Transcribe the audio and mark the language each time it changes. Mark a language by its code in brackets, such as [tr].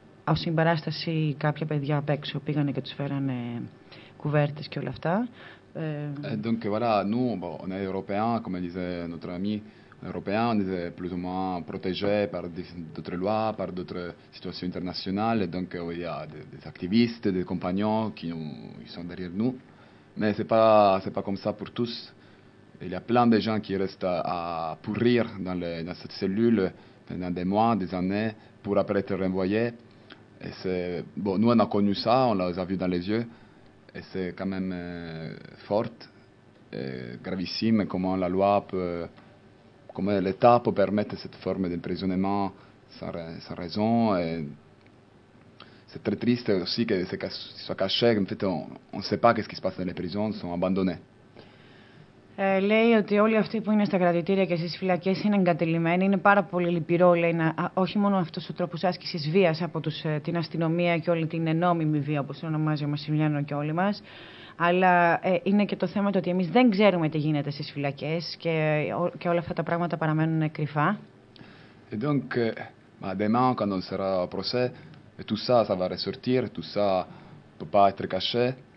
[el] από συμπαράσταση κάποια παιδιά απ' έξω πήγανε και τους φέρανε κουβέρτες και όλα αυτά. [fr] Donc voilà, nous, bon, on est européens, comme disait notre ami européen, on est plus ou moins protégés par d'autres lois, par d'autres situations internationales. Et donc il y a des activistes, des compagnons qui sont derrière nous. Mais c'est pas comme ça pour tous. Il y a plein de gens qui restent à pourrir dans cette cellule pendant des mois, des années, pour après être renvoyés. Et c'est, bon, nous, on a connu ça, on les a vus dans les yeux. Et c'est quand même forte, gravissime, comment la loi peut, comment l'État peut permettre cette forme d'emprisonnement sans raison. Et c'est très triste aussi que ce soit caché. En fait, on ne sait pas ce qui se passe dans les prisons, ils sont abandonnés. [el] Λέει ότι όλοι αυτοί που είναι στα κρατητήρια και στις φυλακές είναι εγκατελειμμένοι. Είναι πάρα πολύ λυπηρό, λέει, όχι μόνο αυτός ο τρόπος άσκησης βίας από την αστυνομία και όλη την νόμιμη βία, όπως ονομάζει ο Μασιμιλιάνο και όλοι μας, αλλά είναι και το θέμα το ότι εμείς δεν ξέρουμε τι γίνεται στις φυλακές και όλα αυτά τα πράγματα παραμένουν κρυφά. [fr] Et donc, demain, quand on sera au procès, tout ça, ça va ressortir, tout ça peut pas être caché.